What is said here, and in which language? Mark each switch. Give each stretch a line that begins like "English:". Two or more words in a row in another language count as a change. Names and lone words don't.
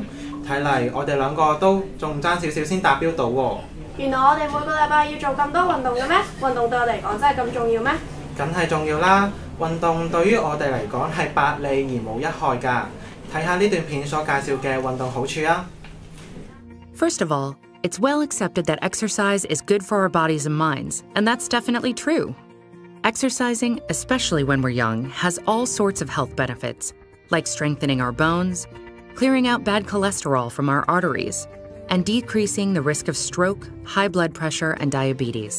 Cantonese: 睇嚟我哋兩個都仲爭少少先達標到喎。原來我哋每個禮拜要做咁多運動嘅咩？運動對我嚟講真係咁重要咩？梗係重要啦！運動對於我哋嚟講係百利而無一害㗎。睇下呢段片所介紹嘅運動好處啊。
English: First of all, it's well accepted that exercise is good for our bodies and minds, and that's definitely true. Exercising, especially when we're young, has all sorts of health benefits, like strengthening our bones, clearing out bad cholesterol from our arteries, and decreasing the risk of stroke, high blood pressure, and diabetes.